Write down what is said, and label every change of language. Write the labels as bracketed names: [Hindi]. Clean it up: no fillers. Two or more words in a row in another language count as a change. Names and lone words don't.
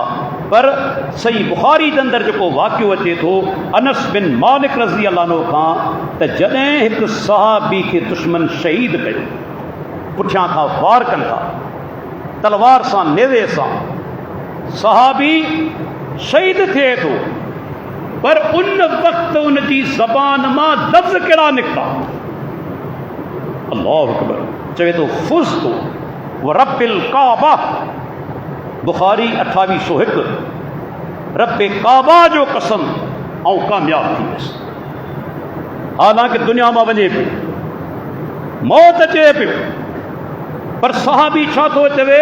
[Sindhi] पर सही बुखारी जे अंदरि जेको वाक़ियो अचे थो अनस बिन मालिक [Arabic] رضي الله عنه [Sindhi] खां, त जॾहिं हिकु सहाबी खे दुश्मन शहीद कयो, पुठियां खां वार कनि था तलवार सां, नेज़े सां, सहाबी शहीद थिए थो, पर उन वक़्तु उन जी ज़बान मां लफ़्ज़ कहिड़ा निकिता? [Arabic] الله أكبر. [Sindhi] चवे थो [Arabic] فزت ورب الكعبة, [Sindhi] बुखारी 2801, रब्बे काबा जो कसम ऐं कामयाब थी वियुसि। हालांकि दुनिया मां वञे पियो, मौत अचे पियो, पर सहाबी छा थो चवे?